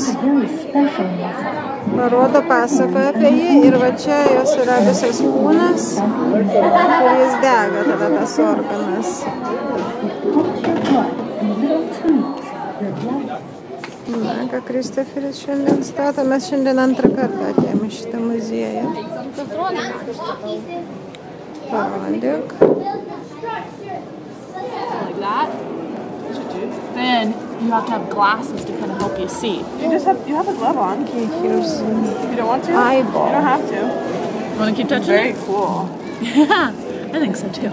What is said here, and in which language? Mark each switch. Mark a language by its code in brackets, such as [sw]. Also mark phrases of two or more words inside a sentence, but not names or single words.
[lt] Parodo, pasakoja apie jį ir va čia jos yra visas kūnas, kur jis dega tada tas organas. Na, ką Kristoferis šiandien stato, mes šiandien antrą kartą atėjome šitą muziejų. Parodyk. [en] Then you have to have glasses to kind of help you see. You have a glove on. Okay, here's You don't want to? eyeball. You don't have to. You want to keep touching Very it? cool. Yeah, I think so too.